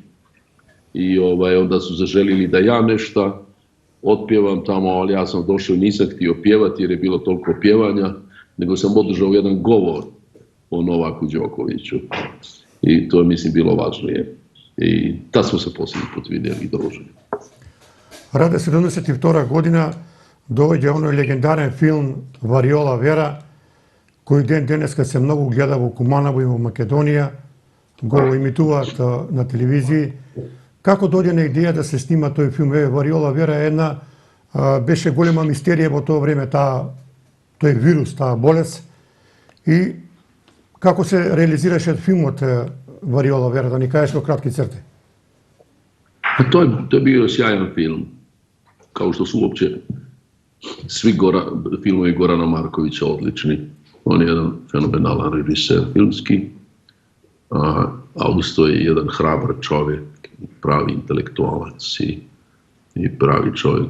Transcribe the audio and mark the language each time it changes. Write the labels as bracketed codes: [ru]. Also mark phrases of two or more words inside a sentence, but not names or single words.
[hr] I onda su zaželili da ja nešto otpjevam tamo, ali ja sam došao i nisam htio pjevati jer je bilo toliko pjevanja, nego sam održao jedan govor o Novaku Đokoviću. I to je, mislim, bilo važnije. I tad smo se posljednji put vidjeli i družili. [mk] Раде 72 година доаѓа оној легендарен филм Вариола Вера, кој денеска се многу гледа во Куманово и во Македонија, го имитуваат на телевизии. Како дојде на идеја да се снима тој филм? Вариола Вера е беше голема мистерија во тоа време, тој вирус, таа болест. И како се реализираше филмот Вариола Вера, да ни кажеш во кратки црти? [hr] To je bio sjajan film, kao što su uopće svi filmovi Gorana Markovića odlični. On je jedan fenomenalan režiser filmski, a uz to je jedan hrabar čovjek, pravi intelektualac i pravi čovjek.